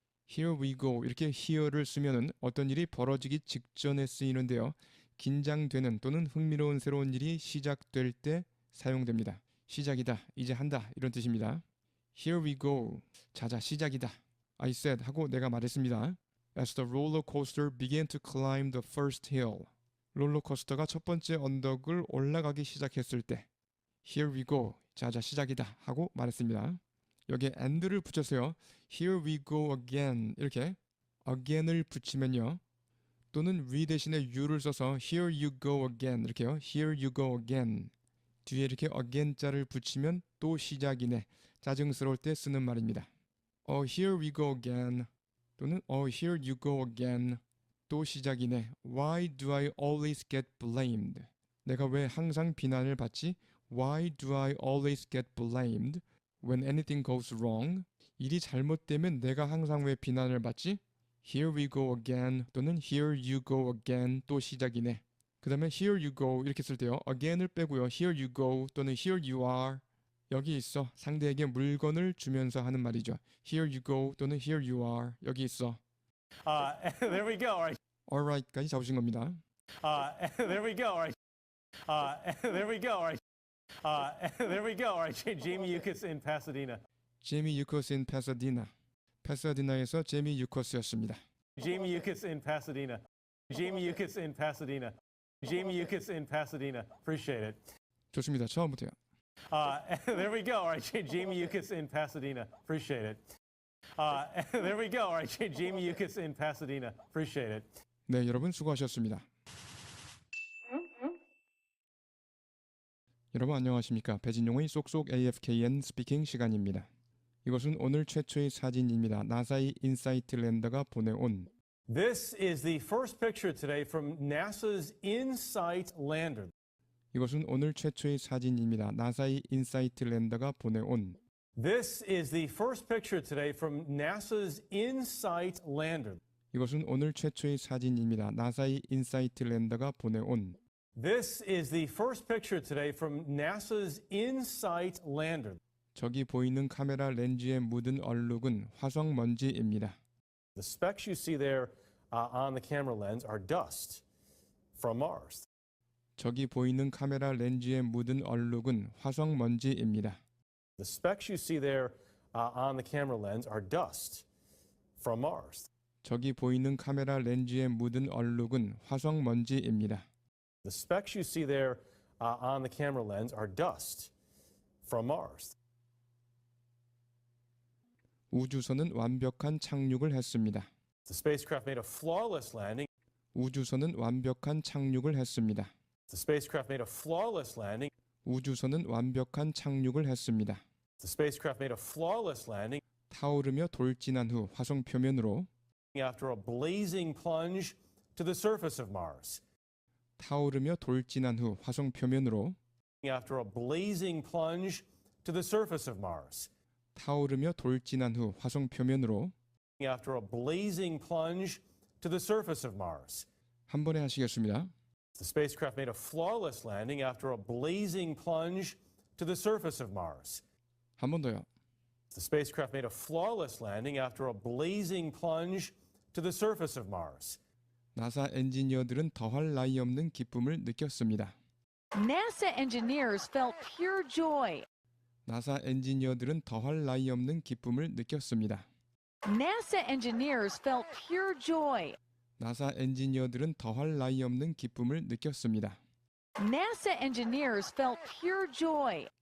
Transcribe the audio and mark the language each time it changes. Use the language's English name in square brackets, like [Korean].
[English] Here we go [Korean] 이렇게 here를 쓰면은 어떤 일이 벌어지기 직전에 쓰이는데요. 긴장되는 또는 흥미로운 새로운 일이 시작될 때 사용됩니다. 시작이다, 이제 한다 이런 뜻입니다. [English] Here we go. [Korean] 자자 시작이다. [English] I said [Korean] 하고 내가 말했습니다. [English] As the roller coaster began to climb the first hill. [Korean] 롤러코스터가 첫 번째 언덕을 올라가기 시작했을 때 [English] Here we go. [Korean] 자자 시작이다 하고 말했습니다. 여기에 and를 붙였어요. [English] Here we go again [Korean] 이렇게 again을 붙이면요. 또는 we 대신에 you를 써서 [English] here you go again [Korean] 이렇게요. [English] Here you go again. [Korean] 뒤에 이렇게 again 자를 붙이면 또 시작이네. 짜증스러울 때 쓰는 말입니다. [English] Here we go again. [Korean] 또는 [English] here you go again. [Korean] 또 시작이네. [English] Why do I always get blamed? [Korean] 내가 왜 항상 비난을 받지? [English] Why do I always get blamed when anything goes wrong? [Korean] 일이 잘못되면 내가 항상 왜 비난을 받지? [English] Here we go again 또는 here you go again [Korean] 또 시작이네. 그 다음에 [English] here you go [Korean] 이렇게 쓸 때요. again을 빼고요. [English] Here you go 또는 here you are [Korean] 여기 있어. 상대에게 물건을 주면서 하는 말이죠. [English] Here you go 또는 here you are [Korean] 여기 있어. [English] There we go. All right. [Korean] Alright까지 잡으신 겁니다. [English] There we go. All right. There we go. All right. There we go. All right. Jamie Yuccas in Pasadena. Jamie Yuccas in Pasadena. [Korean] 파사디나에서 제미 유커스였습니다. [English] Jamie Yuccas in Pasadena. Jamie Yuccas in Pasadena. Jamie Yuccas in Pasadena. Appreciate it. [Korean] 좋습니다. 처음부터요. [English] There we go. All right. Jamie Yuccas in Pasadena. Appreciate it. There we go. All right. Jamie Yuccas in Pasadena. Appreciate it. [Korean] 네, 여러분 수고하셨습니다. 여러분 안녕하십니까? 배진용의 쏙쏙 AFKN 스피킹 시간입니다. 이것은 오늘 최초의 사진입니다. 나사의 인사이트 랜더가 보내온 [English] This is the first picture today from NASA's InSight lander. [Korean] 이것은 오늘 최초의 사진입니다. 나사의 인사이트 랜더가 보내온 [English] This is the first picture today from NASA's InSight lander. [Korean] 이것은 오늘 최초의 사진입니다. 나사의 인사이트 랜더가 보내온 [English] This is the first picture today from NASA's InSight lander. [Korean] 저기 보이는 카메라 렌즈에 묻은 얼룩은 화성 먼지입니다. [English] The specks you see there on the camera lens are dust from Mars. [Korean] 저기 보이는 카메라 렌즈에 묻은 얼룩은 화성 먼지입니다. [English] The specks you see there on the camera lens are dust from Mars. [Korean] 저기 보이는 카메라 렌즈에 묻은 얼룩은 화성 먼지입니다. [English] The specks you see there on the camera lens are dust from Mars. [Korean] 우주선은 완벽한 착륙을 했습니다. [English] The spacecraft made a flawless landing. [Korean] 우주선은 완벽한 착륙을 했습니다. [English] The spacecraft made a flawless landing. [Korean] 우주선은 완벽한 착륙을 했습니다. [English] The spacecraft made a flawless landing [Korean] 타오르며 돌진한 후 화성 표면으로 [English] after a blazing plunge to the surface of Mars. [Korean] 타오르며 돌진한 후 화성 표면으로 [English] After a blazing plunge to the surface of Mars. [Korean] 타오르며 돌진한 후 화성 표면으로 [English] After a blazing plunge to the surface of Mars. [Korean] 한 번에 하시겠습니다. [English] The spacecraft made a flawless landing after a blazing plunge to the surface of Mars. [Korean] 한 번 더요. [English] The spacecraft made a flawless landing after a blazing plunge to the surface of Mars. [Korean] 나사 엔지니어들은 더할 나위 없는 기쁨을 느꼈습니다. [English] NASA engineers felt pure joy. [Korean] 나사 엔지니어들은 더할 나위 없는 기쁨을 느꼈습니다. [English] NASA engineers felt pure joy. [Korean] 나사 엔지니어들은 더할 나위 없는 기쁨을 느꼈습니다. [English] NASA engineers felt pure joy.